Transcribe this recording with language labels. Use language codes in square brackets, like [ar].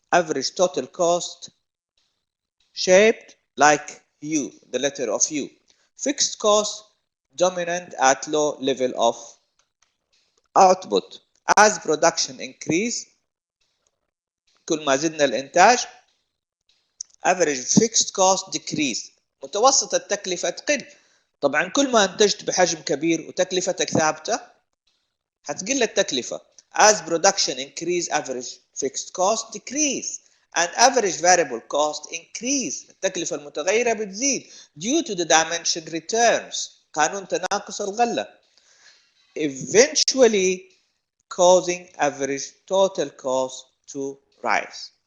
[en] Average total cost shaped like U, the letter of U. Fixed cost dominant at low level of output. As production increase, [ar] كل ما زدنا الإنتاج, [en] average fixed cost decrease. [ar] متوسط التكلفة تقل. طبعا كل ما انتجت بحجم كبير وتكلفتك ثابتة هتقل التكلفة. [en] As production increase, average fixed cost decrease and average variable cost increase. [ar] التكلفة المتغيرة بتزيد [en] due to the dimension returns. [ar] قانون تناقص الغلة. [en] Eventually causing average total cost to rise.